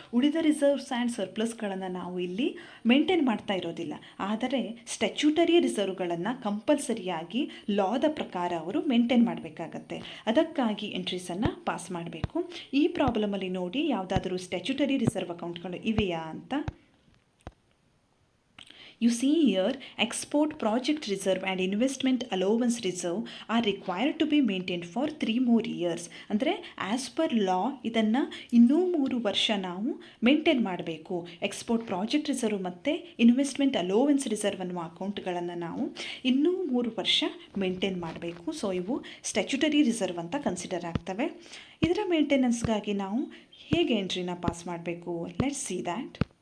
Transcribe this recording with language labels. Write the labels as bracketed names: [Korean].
[Kannada] ಉಳಿದ reserves and ಸರ್ಪ್ಲಸ್ಗಳನ್ನು ನಾವು ಇಲ್ಲಿ ಮೇಂಟೈನ್ ಮಾಡ್ತಾ ಇರೋದಿಲ್ಲ. ಆದರೆ ಸ್ಟ್ಯಾಚ್ಯೂಟರಿ ರಿಸರ್ವ್ಗಳನ್ನು ಕಂಪಲ್ಸರಿಯಾಗಿ ಲಾದ ಪ್ರಕಾರ ಅವರು ಮೇಂಟೈನ್ ಮಾಡಬೇಕಾಗತ್ತೆ. ಅದಕ್ಕಾಗಿ ಎಂಟ್ರೀಸನ್ನು ಪಾಸ್ ಮಾಡಬೇಕು. ಈ ಪ್ರಾಬ್ಲಮಲ್ಲಿ ನೋಡಿ, ಯಾವುದಾದ್ರೂ ಸ್ಟ್ಯಾಚ್ಯೂಟರಿ ರಿಸರ್ವ್ ಅಕೌಂಟ್ಗಳು ಇವೆಯಾ ಅಂತ. [English] You see here, export project reserve and investment allowance reserve are required to be maintained for 3 more years. [Kannada] ಅಂದರೆ [English] as per law [Kannada] ಇದನ್ನು ಇನ್ನೂ 3 ವರ್ಷ ನಾವು ಮೇಂಟೈನ್ ಮಾಡಬೇಕು. ಎಕ್ಸ್ಪೋರ್ಟ್ ಪ್ರಾಜೆಕ್ಟ್ ರಿಸರ್ವ್ ಮತ್ತು ಇನ್ವೆಸ್ಟ್ಮೆಂಟ್ ಅಲೋವೆನ್ಸ್ ರಿಸರ್ವ್ ಅನ್ನುವ ಅಕೌಂಟ್ಗಳನ್ನು ನಾವು ಇನ್ನೂ 3 ವರ್ಷ ಮೇಂಟೈನ್ ಮಾಡಬೇಕು. ಸೊ ಇವು ಸ್ಟ್ಯಾಚ್ಯೂಟರಿ ರಿಸರ್ವ್ ಅಂತ ಕನ್ಸಿಡರ್ ಆಗ್ತವೆ. ಇದರ ಮೇಂಟೆನೆನ್ಸ್ಗಾಗಿ ನಾವು ಹೇಗೆ ಎಂಟ್ರಿನ ಪಾಸ್ ಮಾಡಬೇಕು? [English] Let's see that.